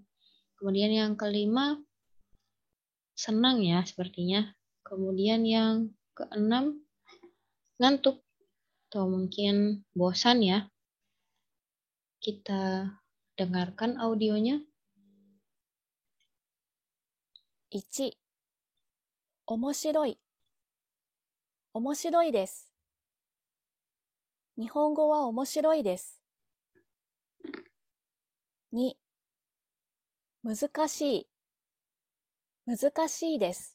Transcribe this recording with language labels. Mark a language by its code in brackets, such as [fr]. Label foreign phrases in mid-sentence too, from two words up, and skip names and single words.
[id] Kemudian yang kelima, senang ya sepertinya. Kemudian yang keenam, ngantuk. Atau mungkin bosan ya. Kita dengarkan audionya. [ja] 1、面白い。面白いです。日本語は面白いです。2、難しい。難しいです。